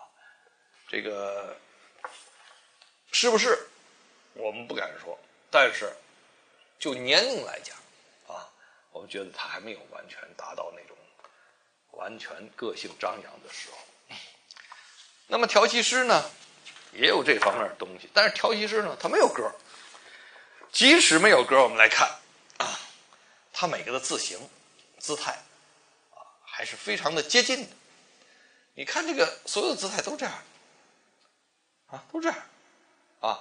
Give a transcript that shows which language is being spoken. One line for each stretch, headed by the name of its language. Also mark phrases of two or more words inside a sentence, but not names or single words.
Chinese: 這個是不是我們不敢說，但是就年齡來講啊，我們覺得他還沒有完全達到那種完全個性張揚的時候。那麼調其詩呢，也有這方面的東西，但是調其詩呢，它沒有格。即使沒有格，我們來看啊，它每個的字形、姿態。還是非常的接近的。你看這個所有的姿態都這樣啊，都這樣啊。